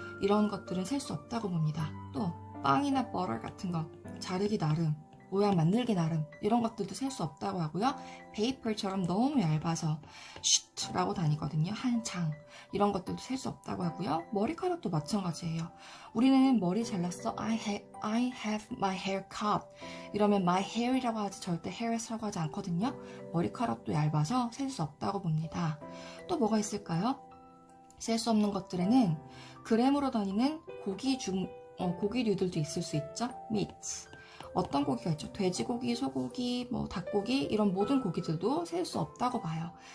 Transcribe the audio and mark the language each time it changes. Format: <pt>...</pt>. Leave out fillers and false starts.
<ko>이런 것들은 셀 수 없다고 봅니다. 또 빵이나 버터 같은 거 자르기 나름, 모양 만들기 나름 이런 것들도 셀 수 없다고 하고요. 페이퍼처럼 너무 얇아서 슈트라고 다니거든요. 한 장 이런 것들도 셀 수 없다고 하고요. 머리카락도 마찬가지예요. 우리는 머리 잘랐어.</ko> <en>I have my hair cut</en> <ko>이러면 my hair이라고 하지 절대 hairs라고 하지 않거든요. 머리카락도 얇아서 셀 수 없다고 봅니다. 또 뭐가 있을까요? 셀 수 없는 것들에는 그램으로 다니는 고기류들도 있을 수 있죠. meat. 어떤 고기가 있죠? 돼지고기, 소고기, 뭐 닭고기 이런 모든 고기들도 셀 수 없다고 봐요.</ko>